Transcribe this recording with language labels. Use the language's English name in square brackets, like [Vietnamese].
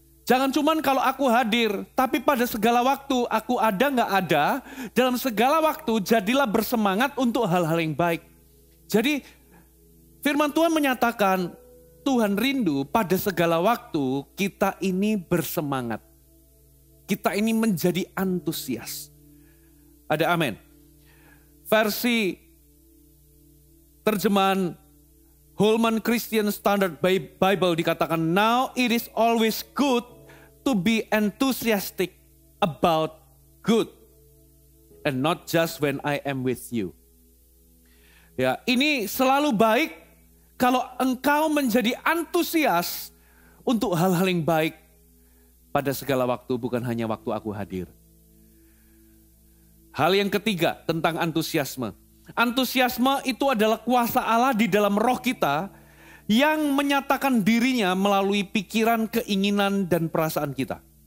[Indonesian] Jangan cuman kalau aku hadir, tapi pada segala waktu aku ada nggak ada, dalam segala waktu jadilah bersemangat untuk hal-hal yang baik. Jadi firman Tuhan menyatakan Tuhan rindu pada segala waktu kita ini bersemangat. Kita ini menjadi antusias. Ada amin. Versi terjemahan Holman Christian Standard Bible dikatakan, [English] now it is always good to be enthusiastic about good and not just when I am with you. [Indonesian] Ya, ini selalu baik kalau engkau menjadi antusias untuk hal-hal yang baik pada segala waktu, bukan hanya waktu aku hadir. Hal yang ketiga tentang antusiasme. Antusiasme itu adalah kuasa Allah di dalam roh kita yang menyatakan dirinya melalui pikiran, keinginan, dan perasaan kita.